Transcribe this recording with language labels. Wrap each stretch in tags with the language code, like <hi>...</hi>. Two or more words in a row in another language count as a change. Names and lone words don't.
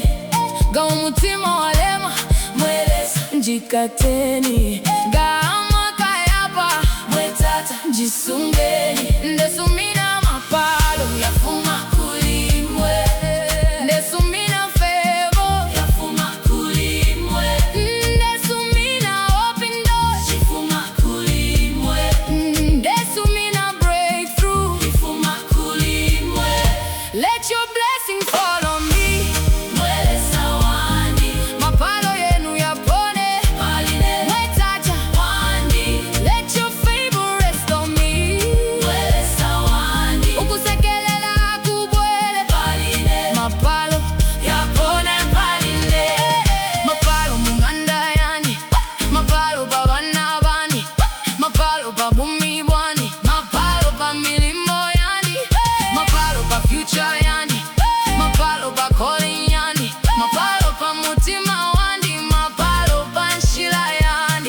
<bem>Gawa mutima walema mweleza njikateni. Gama kayapa mwetata jisungeni. Ndesumina mapalo yafuma kulimwe. Ndesumina fevo yafuma kulimwe. Ndesumina</bem> <en>open doors</en> <bem>yafuma kulimwe. Ndesumina</bem> <en>let your blessing fall on me.</en> <bem>Mweleza wandi, mapalo yenu yapone paline. Mwetata wandi,</bem> <en>let your favor rest on me.</en> <bem>Mweleza wandi, ukusekelela kubwele paline. Mapalo yapone paline. Mapalo munganda yani, mapalo babana bani, mapalo babumi bwani, mapalo pa milimo yani, mapalo pa future yani, mapalo pa calling yani, mapalo pa mutima wandi, mapalo pa nshila yani.</bem>